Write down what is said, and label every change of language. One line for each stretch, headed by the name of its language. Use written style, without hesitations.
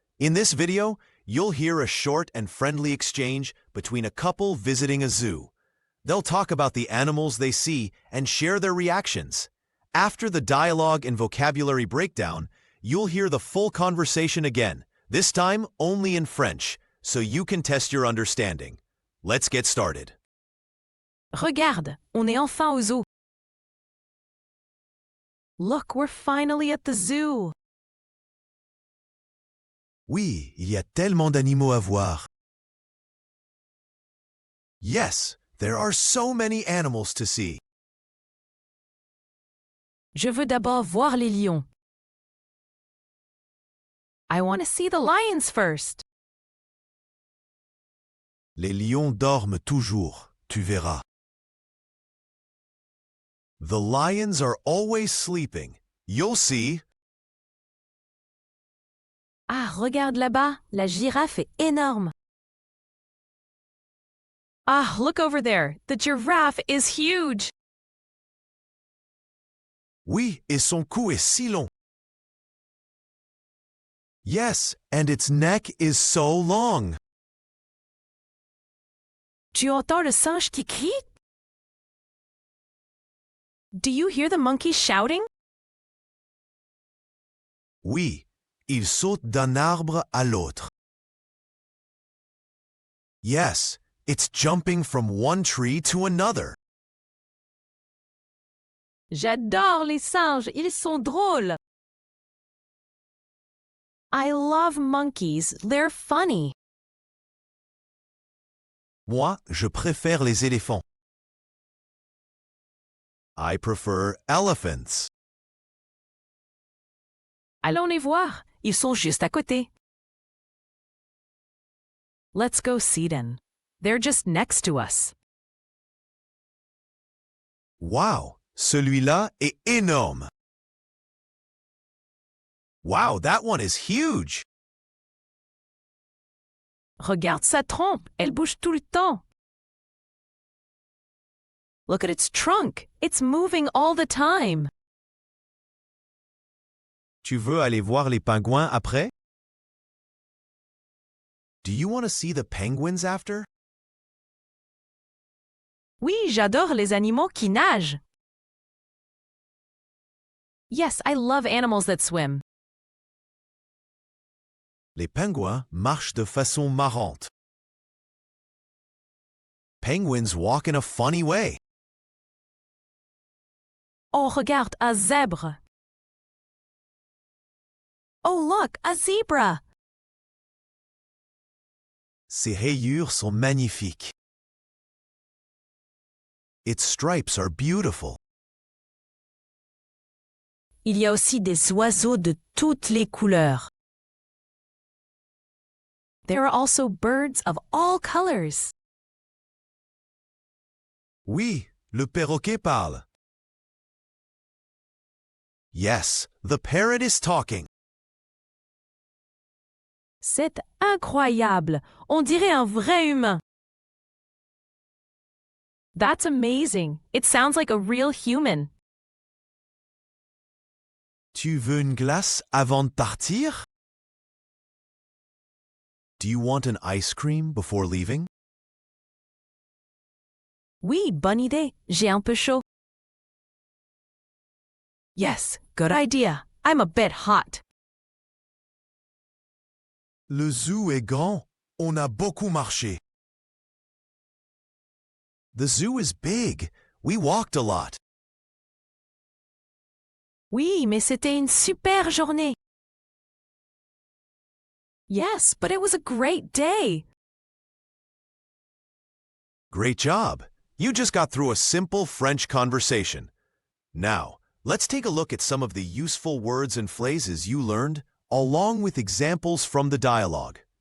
English: In this video, you'll hear a short and friendly exchange between a couple visiting a zoo. They'll talk about the animals they see and share their reactions. After the dialogue and vocabulary breakdown, you'll hear the full conversation again, this time only in French, so you can test your understanding. Let's get started.
French: Regarde, on est enfin au zoo.
English: Look, we're finally at the zoo.
French: Oui, il y a tellement d'animaux à voir.
English: Yes, there are so many animals to see.
French: Je veux d'abord voir les lions.
English: I want to see the lions first.
French: Les lions dorment toujours, tu verras.
English: The lions are always sleeping. You'll see.
French: Ah, regarde là-bas, la girafe est énorme.
English: Ah, look over there, the giraffe is huge.
French: Oui, et son cou est si long.
English: Yes, and its neck is so long.
French: Tu entends le singe qui crie?
English: Do you hear the monkey shouting?
French: Oui, il saute d'un arbre à l'autre.
English: Yes, it's jumping from one tree to another.
French: J'adore les singes, ils sont drôles.
English: I love monkeys, they're funny.
French: Moi, je préfère les éléphants.
English: I prefer elephants.
French: Allons les voir, ils sont juste à côté.
English: Let's go see them. They're just next to us.
French: Wow, celui-là est énorme.
English: Wow, that one is huge.
French: Regarde sa trompe, elle bouge tout le temps.
English: Look at its trunk, it's moving all the time.
French: Tu veux aller voir les pingouins après?
English: Do you want to see the penguins after?
French: Oui, j'adore les animaux qui nagent.
English: Yes, I love animals that swim.
French: Les pingouins marchent de façon marrante.
English: Penguins walk in a funny way.
French: Oh, regarde, un zèbre.
English: Oh, look, a zebra.
French: Ses rayures sont magnifiques.
English: Its stripes are beautiful.
French: Il y a aussi des oiseaux de toutes les couleurs.
English: There are also birds of all colors.
French: Oui, le perroquet parle.
English: Yes, the parrot is talking.
French: C'est incroyable. On dirait un vrai humain.
English: That's amazing. It sounds like a real human.
French: Tu veux une glace avant de partir?
English: Do you want an ice cream before leaving?
French: Oui, bonne idée. J'ai un peu chaud.
English: Yes, good idea. I'm a bit hot.
French: Le zoo est grand. On a beaucoup marché.
English: The zoo is big. We walked a lot.
French: Oui, mais c'était une super journée.
English: Yes, but it was a great day. Great job. You just got through a simple French conversation. Now, let's take a look at some of the useful words and phrases you learned, along with examples from the dialogue.